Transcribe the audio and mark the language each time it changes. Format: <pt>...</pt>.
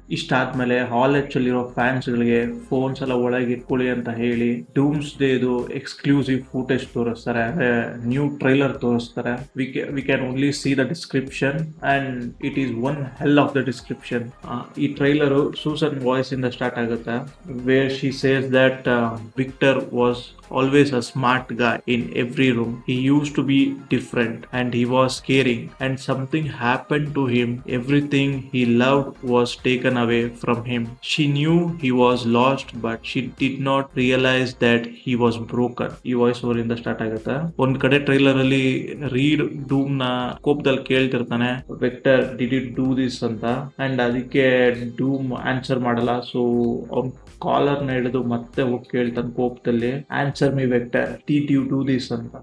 <kn>ಇಷ್ಟಾದ್ಮೇಲೆ ಹಾಲ್ actually ಇರೋ ಫ್ಯಾನ್ಸ್ಗಳಿಗೆ phones ಎಲ್ಲ ಒಳಗೆ ಇಟ್ಕೊಳ್ಳಿ ಅಂತ ಹೇಳಿ ಡೂಮ್ಸ್ ಡೇದು ಎಕ್ಸ್ಕ್ಲೂಸಿವ್ ಫೂಟೇಜ್ ತೋರಿಸ್ತಾರೆ, ಅಂದರೆ ನ್ಯೂ ಟ್ರೈಲರ್ ತೋರಿಸ್ತಾರೆ.</kn> <en>We can only see the description and it is one half of the description.</en> <kn>ಈ ಟ್ರೈಲರು ಸೂಸನ್ ವಾಯ್ಸ್ ಇಂದ ಸ್ಟಾರ್ಟ್ ಆಗುತ್ತೆ,</kn> <en>Where she says that Victor was always a smart guy in every room. He used to be different and he was caring, and something happened to him. Everything he loved was taken away from him. She knew he was lost, but she did not realize that he was broken.</en> <kn>ಈ voice over ಇಂದ start ಆಗುತ್ತೆ. ಒಂದ್ ಕಡೆ trailer ಅಲ್ಲಿ read ಡೂಮ್ ನ ಕೋಪದಲ್ಲಿ ಕೇಳ್ತಿರ್ತಾನೆ,</kn> <en>Vector did it do this</en> <kn>ಅಂತ. And ಅದಕ್ಕೆ ಡೂಮ್ ಆನ್ಸರ್ ಮಾಡಲ್ಲ. ಸೊ ಅವ್ನ್ ಕಾಲರ್ ನ ಹಿಡಿದು ಮತ್ತೆ ಹೋಗಿ ಕೇಳ್ತಾನೆ ಕೋಪದಲ್ಲಿ,</kn> <en>answer me Vector, did you do this</en> <kn>ಅಂತ.</kn>